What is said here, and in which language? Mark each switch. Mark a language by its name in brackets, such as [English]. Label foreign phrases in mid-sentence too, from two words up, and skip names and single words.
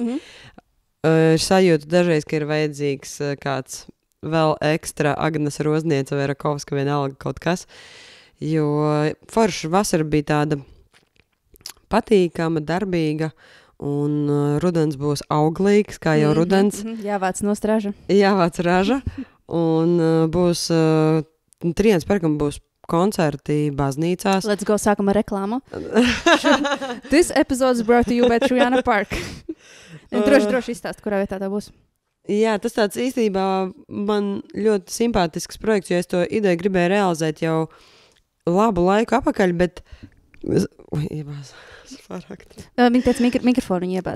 [Latvian] Ir sajūta dažreiz, ka ir vajadzīgs kāds vēl ekstra Agnes Rozniece vai Rakovska vienalga kaut kas, jo forša vasara bija tāda patīkama, darbīga. Un rudens būs auglīgs, kā jau rudens. Jāvāc no straža. Jāvāc raža. Un būs Trienas parkam būs koncerti baznīcās. [English] Let's go, [Latvian] sākam ar reklāmu. [English] This episode is brought to you by Triana Park. [Latvian] Droši izstāst, kurā vietā tā būs. Jā, tas tāds īstenībā man ļoti simpātisks projekts, jo es to ideju gribēju realizēt jau labu laiku apakaļ, bet Viņa teica mikrofonu viņa iebāz.